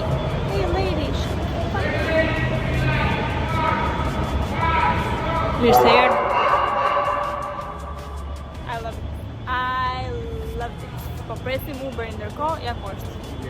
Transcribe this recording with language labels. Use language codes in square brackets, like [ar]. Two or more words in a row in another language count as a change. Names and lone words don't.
[en] Hey ladies! [sq] Mirë se erdhë. [en] I love it. [sq] Po presim Uber ndërkohë, ja poshtë.